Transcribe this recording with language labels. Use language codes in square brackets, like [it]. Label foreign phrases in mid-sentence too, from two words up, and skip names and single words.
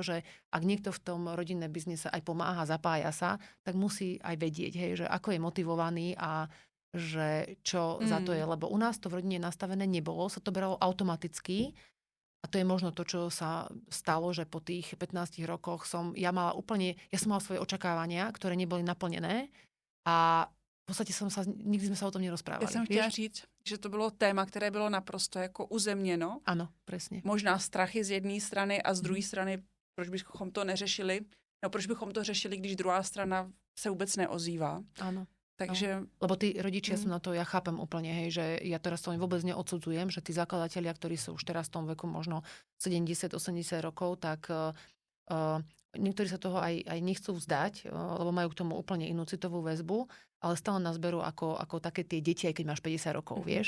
[sk] že ak niekto v tom rodinnom biznise aj pomáha, zapája sa, tak musí aj vedieť, hej, že ako je motivovaný a že čo za to je, lebo u nás to v rodine nastavené nebolo, sa to bralo automaticky a to je možno to, čo sa stalo, že po tých 15 rokoch ja som mala svoje očakávania, ktoré neboli naplnené a v podstate nikdy sme sa o tom nerozprávali. [cs] Já jsem chtěla říct, že to bylo téma, které bylo naprosto jako uzemněno. [sk] Ano, presne. [cs] Možná strachy z jedné strany a z druhé strany, proč bychom to neřešili, no proč bychom to řešili, když druhá strana se vůbec neozývá. [sk] Áno. Takže... No, lebo tí rodičia sú na to, ja chápem úplne, hej, že ja teraz to vôbec neodsudzujem, že tí zakladatelia, ktorí sú už teraz v tom veku možno 70-80 rokov, tak niektorí sa toho aj nechcú vzdať, lebo majú k tomu úplne inú citovú väzbu, ale stále nás berú ako také tie deti, aj keď máš 50 rokov, vieš.